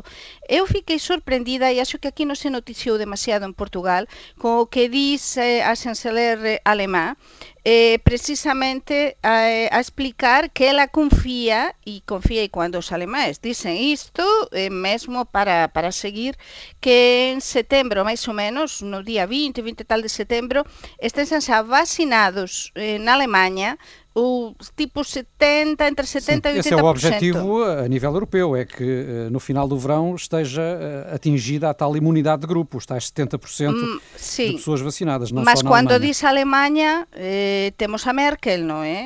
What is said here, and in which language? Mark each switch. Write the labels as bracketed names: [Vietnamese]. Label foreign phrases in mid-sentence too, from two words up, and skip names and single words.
[Galician] Eu fiquei sorprendida, e acho que aquí non se noticiou demasiado en Portugal, con o que diz a chanceler alemá, precisamente a explicar que ela confía, e cando os alemáes dicen isto, mesmo para seguir, que en setembro, máis ou menos, no día 20 tal de setembro, estén xa vacinados na Alemanha tipo 70, entre 70 e 80%. [Portuguese] Esse é o objetivo a nível europeu, é que no final do verão esteja atingida a tal imunidade de grupo, os tais 70% de pessoas vacinadas, não mas só na quando Alemanha. diz a Alemanha, temos a Merkel, não é?